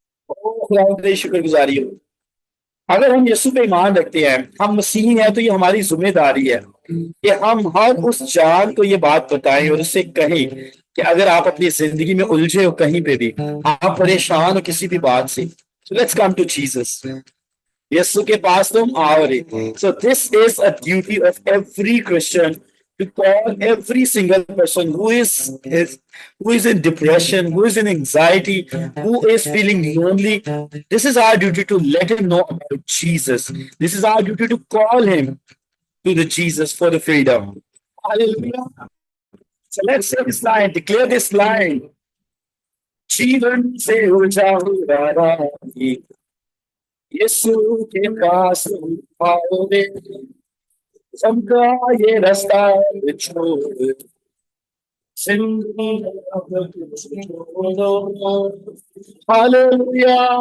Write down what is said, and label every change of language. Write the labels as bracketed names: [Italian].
[Hindi] खुदावंद तेरी शुक्रगुजारी हो. अगर हम यीशु पे ईमान रखते हैं, हम मसीही हैं, तो ये हमारी जिम्मेदारी है कि हम हर उस जान को ये बात बताएं और उससे कहें कि अगर आप अपनी जिंदगी में उलझे हो कहीं पे भी, आप परेशान हो किसी भी बात से, [English] so let's come to Jesus. [Hindi] यीशु के पास तुम आओ रे. [English] So this is a duty of every Christian to call every single person who is in depression, who is in anxiety, who is feeling lonely. This is our duty to let him know about Jesus. This is our duty to call him to the Jesus for the freedom. Hallelujah. So let's say this line, declare this line. [Hindi] जीवन से उजाड़ा राही, यीशु के पास आओ रे, सबका ये रास्ता छोड़, जिंदगी अब छोड़ो. हालेलुया.